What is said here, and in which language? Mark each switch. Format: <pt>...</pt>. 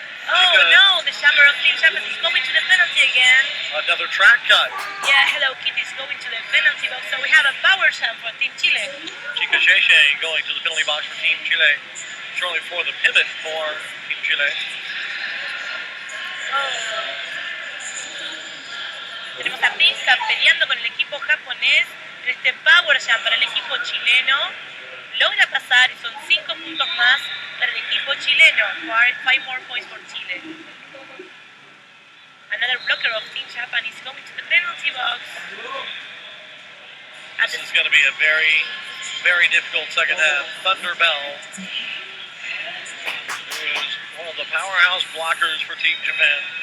<en>Oh no, the jammer of Team Japan is going to the penalty again. Another track cut. Yeah, Hello Kitty is going to the penalty box, so we have a power jam for Team Chile. Chica Sheshe going to the penalty box for Team Chile. Shortly before the pivot for Team Chile.</en> <es>Tenemos a Pinka peleando con el equipo japonés en este power jam para el equipo chileno. Logra pasar y son 5 puntos más para el equipo chileno.</es> <en>5 more points for Chile. Another blocker of Team Japan is going to the penalty box. This is going to be a very, very difficult second half. Thunder Bell, who is one of the powerhouse blockers for Team Japan.</en>